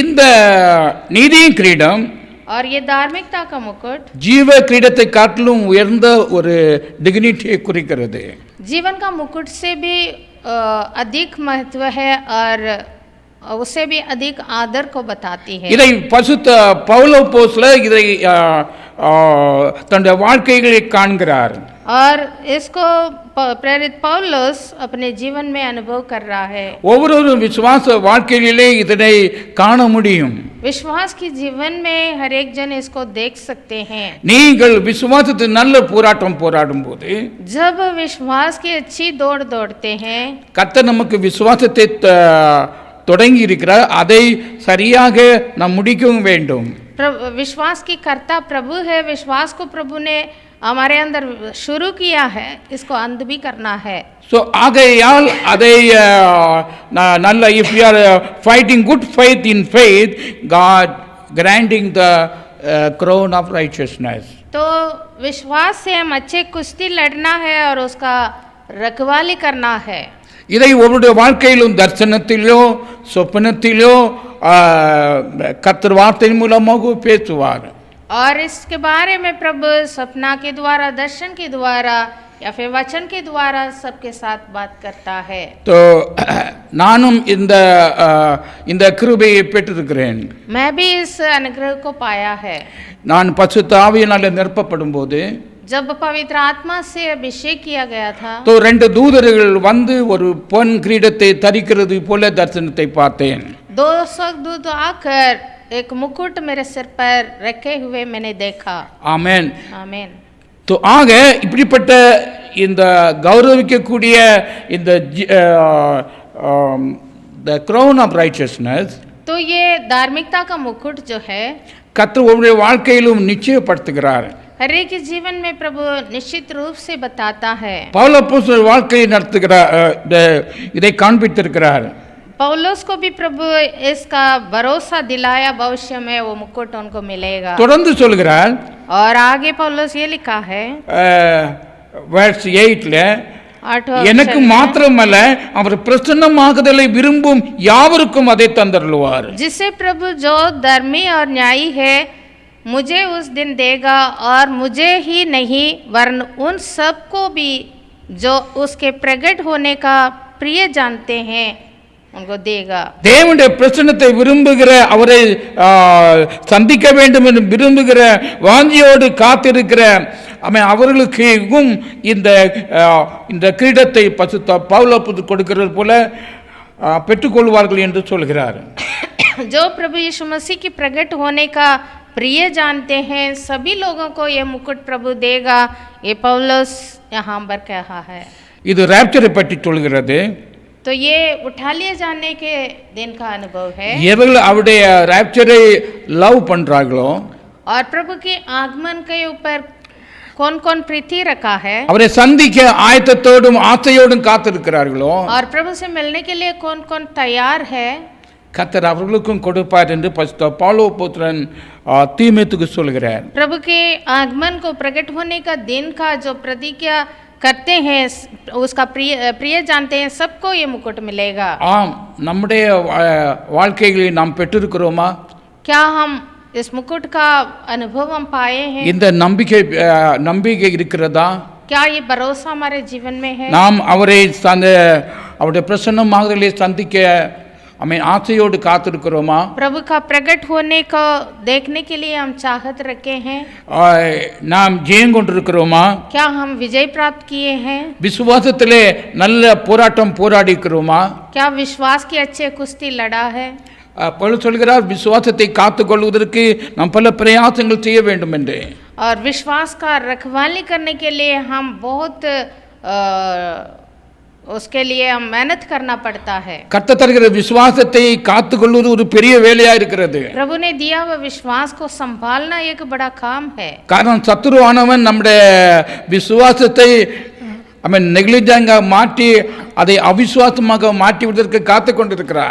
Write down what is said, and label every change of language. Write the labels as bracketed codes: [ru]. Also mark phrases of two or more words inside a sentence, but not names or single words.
[ta] இந்த நீதியின் கிரீடம் [hi] और ये धार्मिकता का मुकुट [ta] ஜீவ கிரீடத்தை காட்டிலும் உயர்ந்த ஒரு டிக்னிட்டியை குறிக்கிறது. [hi] जीवन का मुकुट से भी अधिक महत्व है और उससे भी अधिक आदर को बताती है. [ta] இதை பசுத்த பவுல் அப்போஸ்தலர் இதை தன்னுடைய வாழ்க்கையிலே காண்கிறார். [hi] और इसको प्रेरित पौलुस अपने जीवन में अनुभव कर रहा है. [ta] ஒவ்வொரு விசுவாச வாழ்க்கையிலே இதனை காண முடியும். [hi] विश्वास की जीवन में हर एक जन इसको देख सकते हैं. [ta] நீங்கள் விசுவாசத்தில் நல்ல போராட்டம் போராடும் போது [hi] जब विश्वास की अच्छी दौड़ दौड़ते हैं [ta] கர்த்தர் நமக்கு விசுவாசத்தை தொடங்கி இருக்கிறார், அதை சரியாக நாம் முடிக்கவும் வேண்டும். [hi] विश्वास की कर्ता प्रभु है. विश्वास को प्रभु ने हमारे अंदर शुरू किया है, इसको अंत भी करना है. [ta] ஸோ ஆகையால் அதை நல்ல [en] if you are fighting good fight in faith God granting the crown of righteousness. [hi] तो विश्वास से हम अच्छे कुश्ती लड़ना है और उसका रखवाली करना है. [ta] இதை ஒவ்வொருடைய வாழ்க்கையிலும் தரிசனத்திலோ சொப்பனத்திலோ கர்த்தர் வார்த்தையின் மூலமாக பேசுவார். [hi] और इसके बारे में प्रभु सपना के द्वारा, दर्शन के द्वारा या फिर वचन के द्वारा सबके साथ बात करता है. [ta] तो நானும் இந்த கிருபையை பெற்றிருக்கிறேன். [hi] मैं भी इस अनुग्रह को पाया है. [ta] நான் பரிசுத்த ஆவியினாலே நிரப்பப்படும் போது [hi] जब पवित्र आत्मा से अभिषेक किया गया था [ta] तो ரெண்டு தூதர்கள் வந்து ஒரு பொன் கிரீடத்தை தரிக்கிறது போல தரிசனத்தை பார்த்தேன். [hi] 2 स्वर्गदूत आकर एक मुकुट मेरे सिर पर रखे हुए मैंने देखा. [ta] ஆமென். [hi] आमीन. [ta] तो ஆக இப்படிப்பட்ட இந்த கௌரவிக்கக்கூடிய இந்த [en] the crown of righteousness, [hi] तो ये धार्मिकता का मुकुट जो है [ta] கர்த்தர் ஒவ்வொரு வாழ்க்கையிலும் நிச்சயப்படுத்துகிறார். [hi] हर एक के जीवन में प्रभु निश्चित रूप से बताता है. [ta] பவுல் அப்போஸ்தலர் வாழ்க்கையை நடத்துகிறார், இதை காண்பித்திருக்கிறார். [hi] पौलुस को भी प्रभु इसका भरोसा दिलाया, भविष्य में वो मुकुट उनको मिलेगा. [ta] தொடர்ந்து சொல்கிறார். [hi] और आगे पौलुस ये लिखा है [en] verse 8ல, [hi] 8वां [ta] எனக்கு மாத்திரமல்ல அவர் பிரசன்னமாகுதலை விரும்பும் யாவருக்கும் அதை தந்தருளுவார். [hi] जिसे प्रभु जो धर्मी और न्यायी है मुझे उस दिन देगा, और मुझे ही नहीं वरन उन सबको भी जो उसके प्रकट होने का प्रिय जानते हैं उनको देगा. [ta] தேவனுடைய பிரசன்னத்தை விரும்புகிற, அவரை சந்திக்க வேண்டும் என்று விரும்புகிற, வாஞ்சியோடு காத்திருக்கிற அவர்களுக்கும் இந்த கிரீடத்தை பரிசுத்த பவுல் அப்போஸ்தலர் கொடுக்கிறது போல பெற்றுக்கொள்வார்கள் என்று சொல்கிறார். [hi] जो प्रभु यीशु मसीह की प्रकट होने का प्रिय जानते हैं सभी लोगों को ये मुकुट प्रभु देगा. ये पौलुस यहाँ पर कहा है. [ta] இது ராப்சரை பற்றி சொல்கிறது. [hi] तो ये उठा लिए जाने के दिन का अनुभव है. [ta] எவர்கள் அவருடைய ராப்சரை லவ் பண்றாங்களோ, [hi] और प्रभु के आगमन के ऊपर कौन कौन प्रीति रखा है, [ta] அவரை சந்திக்க ஆயத்தத்தோடும் ஆசையோடும் காத்திருக்கிறார்களோ, [hi] और प्रभु से मिलने के लिए कौन कौन तैयार है, [ta] கர்த்தர் அவர்களுக்கும் கொடுப்பார் என்று பரிசுத்த பவுல் அப்போஸ்தலன் தீமோத்தேயுவுக்கு சொல்கிறார். [hi] प्रभु के आगमन को प्रकट होने का दिन का जो प्रतिज्ञा करते हैं उसका प्रिय जानते हैं सबको ये मुकुट मिलेगा. [ta] ஆம், நம்முடைய வாழ்க்கைகளில் நாம் பெற்றிருக்கிறோமா? [hi] क्या हम इस मुकुट का अनुभव हम पाए हैं? [ta] இந்த நம்பிக்கை இருக்கிறதா? [hi] क्या ये भरोसा हमारे जीवन में है? [ta] நாம் அவருடைய பிரசன்னமாகுதலை சந்திக்க ஆசையோடு காத்திருக்கிறோமா? [hi] प्रभु का प्रकट होने को देखने के लिए हम चाहत रखे हैं. [ta] நாம் ஜெயம் கொண்டிருக்கிறோமா? [hi] क्या हम विजय प्राप्त किए हैं? [ta] விசுவாசத்திலே நல்ல போராட்டம் போராடிக்கிறோமா? [hi] क्या विश्वास की अच्छे कुश्ती लड़ा है? [ta] பவுல் சொல்கிறார், விசுவாசத்தை காத்துக்கொள்வதற்கு நாம் பல பிரயாசங்கள் செய்ய வேண்டும் என்று. [hi] और विश्वास का रखवाली करने के लिए हम बहुत उसके लिए हम मेहनत करना पड़ता है. [ta] கர்த்தர் தருகிற விசுவாசத்தை காத்துக்கொள்வது ஒரு பெரிய வேலையா இருக்கிறது. [hi] प्रभु ने दिया हुआ विश्वास को संभालना एक बड़ा काम है. [ta] காரணம் சத்துருவானவன் நம்முடைய விசுவாசத்தை நெக்லிஜென்ஸா மாற்றி அதை அவிசுவாசமாக மாற்றி விடுவதற்கு காத்து கொண்டிருக்கிறான்.